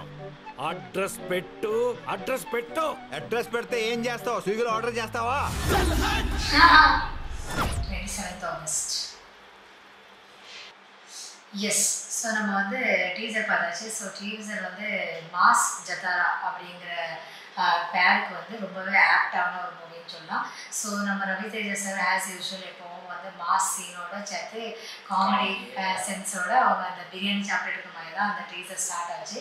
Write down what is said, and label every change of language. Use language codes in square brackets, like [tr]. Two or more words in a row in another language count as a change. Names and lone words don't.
[te] అడ్రస్ పెట్టు, అడ్రస్ పెట్టు. అడ్రస్ పెడితే ఏం చేస్తావు? స్విగ్గీలో ఆర్డర్ చేస్తావా? 27th August. [ta] எஸ். ஸோ நம்ம வந்து டீசர் பார்த்தாச்சு. ஸோ டீசர் வந்து மாஸ் ஜத்தாரா அப்படிங்கிற பேருக்கு வந்து ரொம்பவே ஆப்டான ஒரு மூவின்னு சொல்லலாம். ஸோ நம்ம ரவிதேஜா சார் [en] as usual [ta] எப்போவும் வந்து மாஸ் சீனோட சேர்த்து காமெடி சென்ஸோட அவங்க அந்த பிரியாணி சாப்பிட்டுருக்க மாதிரி தான் அந்த டீசர் ஸ்டார்ட் ஆச்சு.